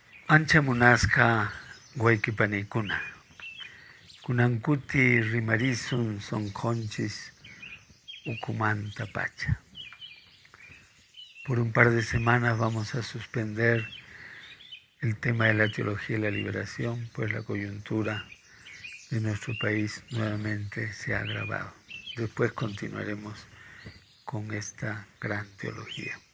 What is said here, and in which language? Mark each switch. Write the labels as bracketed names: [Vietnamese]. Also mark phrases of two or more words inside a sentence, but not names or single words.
[Quechua] Ancha munasqa wayqipanikuna, kunankuti rimarisun sonqonchis ukumanta pacha. [Spanish] Por un par de semanas vamos a suspender el tema de la teología y la liberación, pues la coyuntura de nuestro país nuevamente se ha agravado. Después continuaremos con esta gran teología.